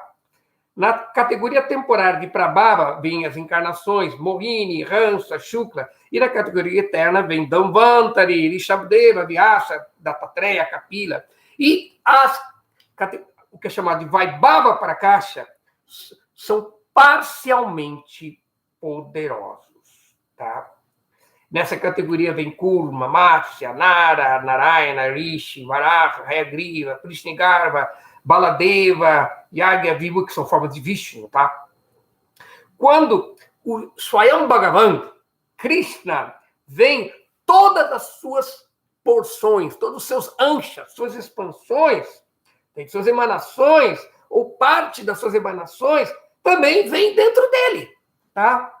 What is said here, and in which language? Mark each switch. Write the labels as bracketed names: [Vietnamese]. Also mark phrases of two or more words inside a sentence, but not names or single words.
[Portuguese] Na categoria temporária de Prabhava vêm as encarnações Mohini, Hansa, Shukla, e na categoria eterna vem Dhanvantari, Rishabdeva, Vyasa, Dattatreya, Kapila. E o que é chamado de Vaibhava Prakasha são parcialmente poderosos, tá? Nessa categoria vem Kurma, Matsya, Nara, Narayana, Rishi, Varaha, Hayagriva, Krishnagarva, Baladeva, Yagya, Vivu, que são formas de Vishnu, tá? Quando o Swayam Bhagavan, Krishna, vem todas as suas porções, todos os seus anshas, suas expansões, suas emanações, ou parte das suas emanações, também vem dentro dele, tá?